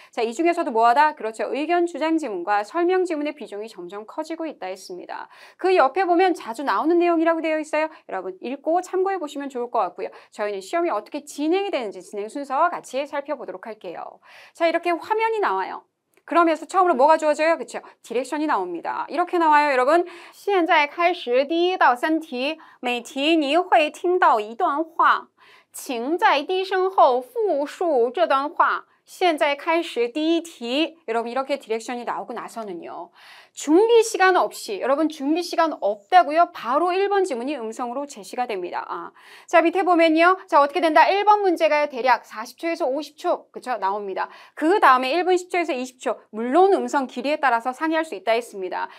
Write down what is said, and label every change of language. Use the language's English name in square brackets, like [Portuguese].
[Korean] 자, 이 중에서도 뭐하다? 그렇죠. 의견 주장 지문과 설명 지문의 비중이 점점 커지고 있다 했습니다. 그 옆에 보면 자주 나오는 내용이라고 되어 있어요. 여러분 읽고 참고해 보시면 좋을 것 같고요. 저희는 시험이 어떻게 진행이 되는지 진행 순서 같이 살펴보도록 할게요. 자, 이렇게 화면이 나와요. 그러면서 처음으로 뭐가 주어져요? 그렇죠? 디렉션이 나옵니다. 이렇게 나와요, 여러분. [Chinese] 现在开始第1到3题，每题你会听到一段话，请在低声后复述这段话。现在开始第1题. [Korean] 여러분 이렇게 디렉션이 나오고 나서는요. 준비 시간 없이, 여러분 준비 시간 없다고요? 바로 1번 지문이 음성으로 제시가 됩니다. 자, 밑에 보면요. 자, 어떻게 된다? 1번 문제가 대략 40초에서 50초, 그쵸? 나옵니다. 그 다음에 1분 10초에서 20초, 물론 음성 길이에 따라서 상이할 수 있다 했습니다.